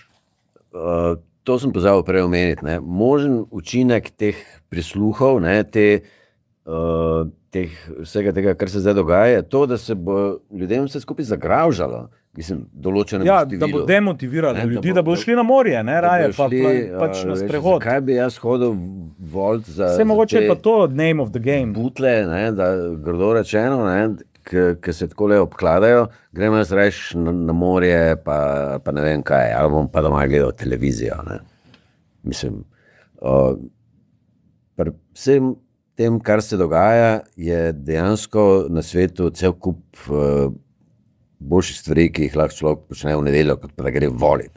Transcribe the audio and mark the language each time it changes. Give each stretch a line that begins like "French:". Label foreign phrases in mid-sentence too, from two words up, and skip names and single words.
Slovenian: To sem pozabil prej omeniti. Možen učinek teh prisluhov, vsega tega, kar se zdaj dogaja, je to, da se bo ljudem vse skupaj zagravžalo. Mislim, da bo demotiviralo ljudi, da bo šli na morje, raje pač na sprehod. Kaj bi jaz hodil voliti za vse mogoče pa to
English: name of the game.
Slovenian: Butle, da grdo rečeno, ki se tako le obkladajo, gremo jaz reš na morje, pa ne vem kaj, ali bom pa doma gledal televizijo. Mislim, vsem tem, kar se dogaja, je dejansko na svetu cel kup boljših stvari, ki jih lahko človek počne v nedeljo, kot pa da gre voliti.